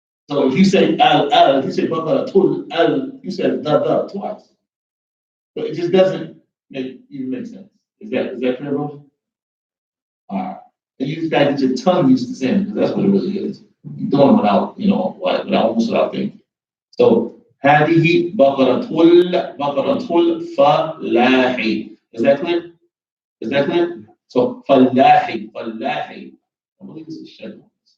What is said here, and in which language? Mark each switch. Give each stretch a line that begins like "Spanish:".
English: So if you say Al, if you say Baqaratul, Al, you said the twice. But it just doesn't even make sense. Is that clear, bro? Alright. And you just gotta get your tongue used to saying it, because that's what it really is. You're doing it without, without thinking. So
Arabic: هذه بقرة الفلاح.
English: Is that clear? Is that clear? So
Arabic: فلاحي.
English: I believe this is Shadman.